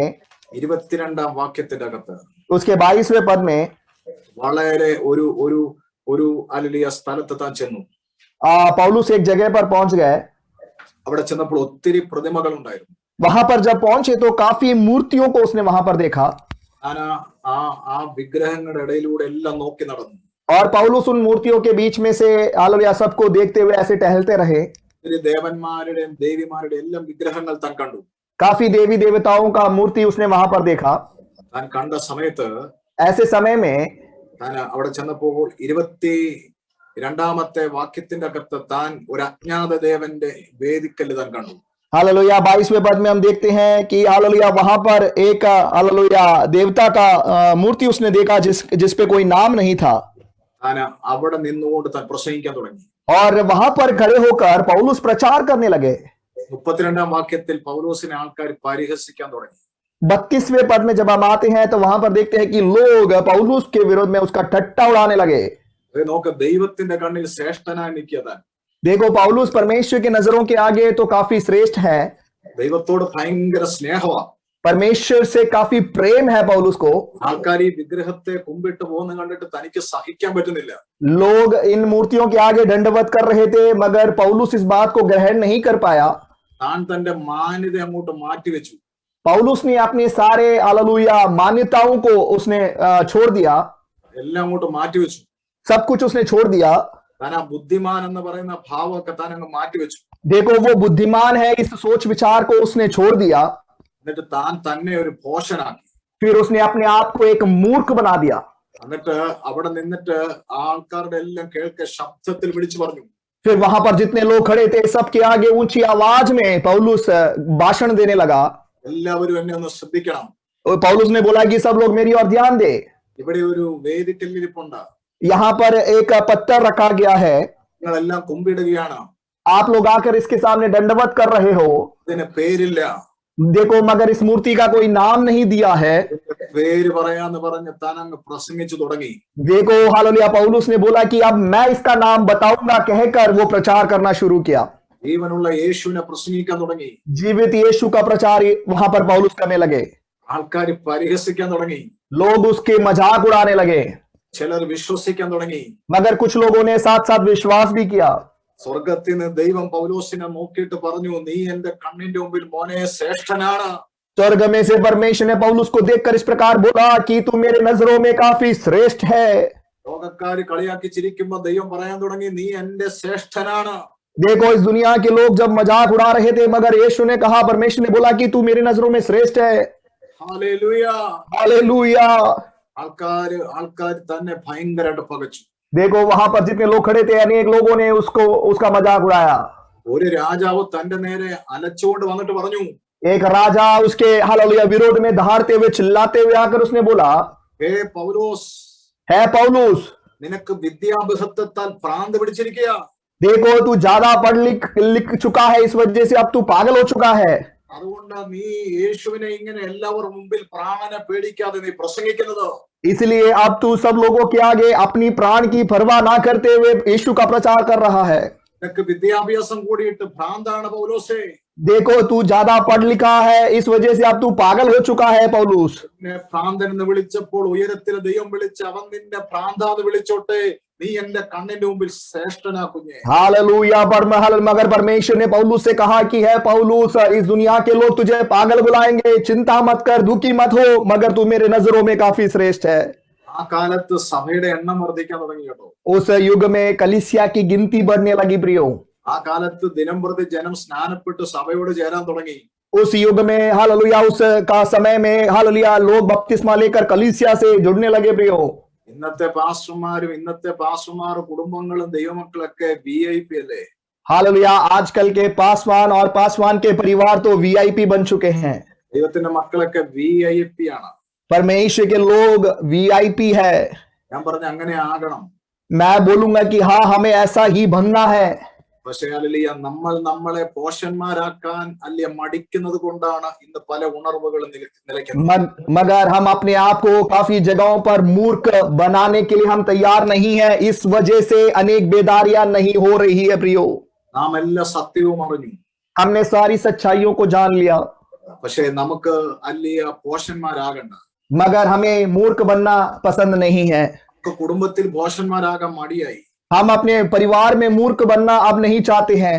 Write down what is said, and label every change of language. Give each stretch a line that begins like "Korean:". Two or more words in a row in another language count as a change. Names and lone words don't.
Malayalam: 22-ാം വാക്യത്തിന്റെ അകത്ത്,
Hindi: उसके 22वें पद में
Malayalam: വളരെ ഒരു അല്ലിയ സ്ഥലത്ത് താൻ ചെന്നു.
Hindi: पौलुस एक जगह पर पहुंच गए।
Malayalam: അവിടെ ചെന്നപ്പോൾ ഒത്തിരി പ്രതിമകൾ ഉണ്ടായിരുന്നു.
Hindi: वहां पर जब पहुंचे तो काफी मूर्तियों को उसने वहां पर देखा,
Malayalam: ഞാൻ ആ വിഗ്രഹങ്ങളുടെ ഇടയിലൂടെ എല്ലാം നോക്കി നടന്നു.
Hindi: और पौलुस उन मूर्तियों के बीच में से हालेलुया सबको देखते हुए ऐसे टहलते रहे।
Malayalam: ദേവന്മാരുടെയും ദേവിമാരുടെയും എല്ലാം വിഗ്രഹങ്ങൾ താൻ കണ്ടു.
Hindi: काफी देवी देवताओं का मूर्ति उसने वहां पर देखा।
Malayalam: താൻ കണ്ട സമയത്ത്
Hindi: ऐसे समय में
Malayalam: താൻ അവിടെ ചെന്നപ്പോൾ 22-ാമത്തെ വാക്യത്തിന്റെ അകത്ത് താൻ ഒരു അജ്ഞാത ദേവന്റെ വേദിക്കല്ല് താൻ കണ്ടു.
Hindi: हालेलुया 22वें पद में हम देखते हैं कि हालेलुया वहां पर एक हालेलुया देवता का मूर्ति उसने देखा जिस पे कोई नाम नहीं था।
Malayalam: താൻ അവിടെ നിന്നുകൊണ്ട് താൻ പ്രസംഗിക്കാൻ തുടങ്ങി.
Hindi: और वहां पर खड़े होकर पौलुस प्रचार करने लगे।
Malayalam: 32-ാം വാക്യത്തിൽ പൗലോസിനെ ആൾക്കാർ പരിഹസിക്കാൻ തുടങ്ങി.
Hindi: 32वें पद में जब हम आते हैं तो वहां पर देखते हैं कि लोग पौलुस के विरोध में उसका ठट्टा उड़ाने लगे।
Malayalam: നോക്ക്, ദൈവത്തിന്റെ കണ്ണിൽ ശ്രേഷ്ഠനായി നിൽക്കുക താൻ.
Hindi: देखो, पौलुस परमेश्वर की नजरों के आगे तो काफी श्रेष्ठ है।
Malayalam: ദൈവത്തോട് ഭയങ്കര സ്നേഹമാണ്.
Hindi: परमेश्वर से काफी प्रेम है पौलुस को।
Malayalam: ആൾക്കാർ ഈ വിഗ്രഹത്തെ കുമ്പിട്ട് പോകുന്ന കണ്ടിട്ട് തനിക്ക് സഹിക്കാൻ പറ്റുന്നില്ല.
Hindi: लोग इन मूर्तियों के आगे दंडवत कर रहे थे, मगर पौलुस इस बात को ग्रहण नहीं कर पाया।
Malayalam: താൻ തന്റെ മാന്യത അങ്ങോട്ട് മാറ്റിവെച്ചു.
Hindi: पौलुस ने अपने सारे हालेलुया मान्यताओं को उसने छोड़ दिया,
Malayalam: എല്ലാം അങ്ങോട്ട് മാറ്റിവെച്ചു.
Hindi: सब कुछ उसने छोड़ दिया।
Malayalam: താൻ ആ ബുദ്ധിമാൻ എന്ന് പറയുന്ന ഭാവമൊക്കെ താൻ അങ്ങ് മാറ്റിവെച്ചു.
Hindi: देखो वो बुद्धिमान है इस सोच विचार को उसने छोड़ दिया।
Malayalam: എന്നിട്ട് താൻ തന്നെ ഒരു ഭോഷനാക്കി.
Hindi: फिर उसने अपने आप को एक मूर्ख बना दिया।
Malayalam: എന്നിട്ട് അവിടെ നിന്നിട്ട് ആൾക്കാരുടെ എല്ലാം കേൾക്കെ ശബ്ദത്തിൽ വിളിച്ചു പറഞ്ഞു.
Hindi: फिर वहां पर जितने लोग खड़े थे सबके आगे ऊंची आवाज में पौलुस भाषण देने लगा।
Malayalam: എല്ലാവരും എന്നെ ഒന്ന് ശ്രദ്ധിക്കണം.
Hindi: और पौलुस ने बोला कि सब लोग मेरी ओर ध्यान दे।
Malayalam: ഇവിടെ ഒരു വേദിക്കല്ലിരിപ്പുണ്ട്.
Hindi: यहाँ पर एक पत्थर रखा गया है।
Malayalam: നിങ്ങളെല്ലാം കുമ്പിടുകയാണ്.
Hindi: आप लोग आकर इसके सामने दंडवत कर रहे हो।
Malayalam: ഇതിന് പേരില്ല.
Hindi: देखो मगर इस मूर्ति का कोई नाम नहीं दिया है।
Malayalam: പേര് പറയാന്ന് പറഞ്ഞ് താൻ അങ്ങ് പ്രസംഗിച്ചു തുടങ്ങി.
Hindi: देखो हालेलुया पौलुस ने बोला कि अब मैं इसका नाम बताऊंगा कहकर वो प्रचार करना शुरू किया।
Malayalam: ജീവനുള്ള യേശുവിനെ പ്രസംഗിക്കാൻ തുടങ്ങി.
Hindi: जीवित यीशु का प्रचार वहां पर पौलुस करने लगे।
Malayalam: ആൾക്കാർ പരിഹസിക്കാൻ തുടങ്ങി.
Hindi: लोग उसके मजाक उड़ाने लगे।
Malayalam: ചിലർ വിശ്വസിക്കാൻ തുടങ്ങി.
Hindi: मगर कुछ लोगों ने साथ साथ विश्वास भी किया।
Malayalam: സ്വർഗത്തിൽ നിന്ന് ദൈവം പൗലോസിനെ നോക്കിയിട്ട് പറഞ്ഞു, നീ എന്റെ കണ്ണിന്റെ മുമ്പിൽ മോനെ ശ്രേഷ്ഠനാണ്.
Hindi: स्वर्ग में से परमेश्वर ने पौलुस को देखकर इस प्रकार बोला कि तू मेरे नजरों में काफी श्रेष्ठ है।
Malayalam: ലോകക്കാര് കളിയാക്കി ചിരിക്കുമ്പോ ദൈവം പറയാൻ തുടങ്ങി, നീ എന്റെ ശ്രേഷ്ഠനാണ്.
Hindi: देखो इस दुनिया के लोग जब मजाक उड़ा रहे थे मगर यीशु ने कहा, परमेश्वर ने बोला कि तू मेरी नजरों में श्रेष्ठ है।
Malayalam: ഹല്ലേലൂയ.
Hindi: हालेलुया।
Malayalam: ആൾക്കാർ തന്നെ ഭയങ്കരമായിട്ട് പകച്ചു.
Hindi: देखो वहां पर जितने लोग खड़े थे अनेक लोगों ने उसका मजाक उड़ाया।
Malayalam: ഒരു രാജാവ് തന്റെ നേരെ അലച്ചുകൊണ്ട് വന്നിട്ട് പറഞ്ഞു,
Hindi: एक राजा उसके हालेलुया विरोध में दहाड़ते हुए चिल्लाते हुए आकर उसने बोला,
Malayalam: ഹേ പൗലോസ്,
Hindi: है पौलुस
Malayalam: നിനക്ക് വിദ്യാഭ്യാസത്താൽ ഭ്രാന്ത് പിടിച്ചിരിക്കുക.
Hindi: देखो तू ज्यादा पढ़ लिख चुका है, इस वजह से अब तू पागल हो चुका है।
Malayalam: അതുകൊണ്ട് നീ യേശുവിനെ ഇങ്ങനെ എല്ലാവരുടെ മുമ്പിൽ പ്രാണനെ പേടിക്കാതെ നീ പ്രസംഗിക്കുന്നത്.
Hindi: इसलिए अब तू सब लोगों के आगे अपनी प्राण की परवाह ना करते हुए यीशु का प्रचार कर रहा है।
Malayalam: നിനക്ക് വിദ്യാഭ്യാസം കൂടിയിട്ട് ഭ്രാന്താണ് പൗലോസേ.
Hindi: देखो तू ज्यादा पढ़ लिखा है, इस वजह से अब तू पागल हो चुका है पौलुस।
Malayalam: നിന്നെ ഭ്രാന്തൻ എന്ന് വിളിച്ചപ്പോൾ ഉയരത്തിലെ ദൈവം വിളിച്ച് അവൻ നിന്നെ ഭ്രാന്താന്ന് വിളിച്ചോട്ടെ, നീ എന്റെ കണ്ണിന്റെ മുമ്പിൽ ശ്രേഷ്ഠനാ കുഞ്ഞെ.
Hindi: हालेलुया। मगर परमेश्वर ने पौलुस से कहा कि है पौलुस, इस दुनिया के लोग तुझे पागल बुलाएंगे, चिंता मत कर, दुखी मत हो, मगर तू मेरे नजरों में काफी श्रेष्ठ है।
Malayalam: ആ കാലത്ത് സഭയുടെ എണ്ണം വർദ്ധിക്കാൻ തുടങ്ങി കേട്ടോ.
Hindi: उस युग में कलीसिया की गिनती बढ़ने लगी प्रियो।
Malayalam: ആ കാലത്ത് ദിനം പ്രതി ജനം സ്നാനപ്പെട്ട് സഭയോട് ചേരാൻ തുടങ്ങി.
Hindi: उस युग में हालेलुया उस का समय में हालेलुया लोग बपतिस्मा लेकर कलीसिया से जुड़ने लगे प्रियो।
Malayalam: ഇന്നത്തെ പാസ്റ്റർമാരും കുടുംബങ്ങളും ദൈവമക്കളൊക്കെ VIP അല്ലേ.
Hindi: हालेलुया आजकल के पासवान और पासवान के परिवार तो VIP बन चुके हैं।
Malayalam: ദൈവത്തിന്റെ മക്കളൊക്കെ VIP ആണ്.
Hindi: परमेश्वर के लोग VIP है।
Malayalam: ഞാൻ പറഞ്ഞ അങ്ങനെ ആകണം.
Hindi: मैं बोलूंगा कि हाँ हमें ऐसा ही बनना है।
Malayalam: പക്ഷേ ഹല്ലേലൂയ, നമ്മൾ നമ്മളെ പോഷന്മാരാക്കാൻ അല്ലെ മടിക്കുന്നത് കൊണ്ടാണ് ഇന്ന് പല ഉണർവുകളും നിലയ്ക്കുന്നത്.
Hindi: मगर हम अपने आप को काफी जगहों पर मूर्ख बनाने के लिए हम तैयार नहीं है, इस वजह से अनेक बेदारियां नहीं हो रही है प्रियो।
Malayalam: നാം എല്ലാ സത്യവും അറിഞ്ഞു,
Hindi: हमने सारी सच्चाइयों को जान लिया,
Malayalam: പക്ഷേ നമുക്ക് അല്ലിയ പോഷന്മാരാകണ്ട.
Hindi: मगर हमें मूर्ख बनना पसंद नहीं है।
Malayalam: നമുക്ക് കുടുംബത്തിൽ പോഷന്മാരാകാൻ മടിയായി.
Hindi: हम अपने परिवार में मूर्ख बनना अब नहीं चाहते हैं।